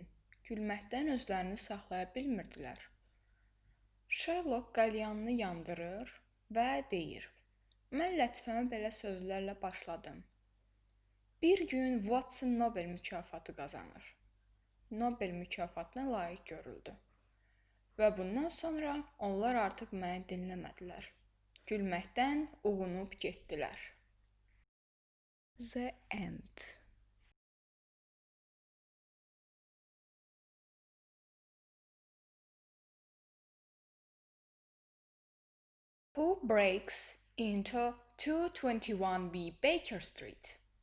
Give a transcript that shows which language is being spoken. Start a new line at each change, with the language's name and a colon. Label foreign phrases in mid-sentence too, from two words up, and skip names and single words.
Azerbaijani: Gülməkdən özlərini saxlaya bilmirdilər. Sherlock qəlyanını yandırır və deyir: "Mən lətifəmə belə sözlərlə başladım. Bir gün Watson Nobel mükafatı qazanır. Nobel mükafatına layiq görüldü. Və bundan sonra onlar artıq məni dinləmədilər. Gülməkdən uğunub getdilər."
English: The End. Who breaks into 221B Baker Street?